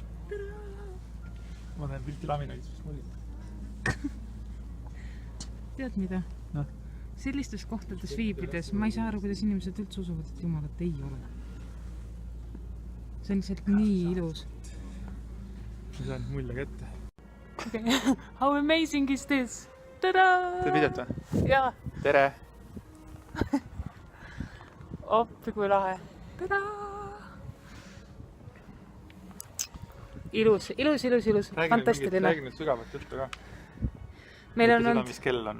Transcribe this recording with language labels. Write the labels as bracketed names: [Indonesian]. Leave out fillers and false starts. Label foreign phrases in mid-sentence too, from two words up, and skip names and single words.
[Estonian] Ma teen pilti laminaadis, mis mullitab. Tead mida? No. Sellistes kohtades viibides ma ei saa aru, kuidas inimesed üldse usuvad, et Jumalat ei ole. see on lihtsalt nii ilus. Ma saan mulje kätte. [English] Okay. How amazing is this? Tada! [Estonian] Teed videot või? Jaa. Tere! Oppi kui lahe. Tada! Ilus. Fantastiline. Räägi nüüd sügavat juttu ka. Meil on seda, mis kell on.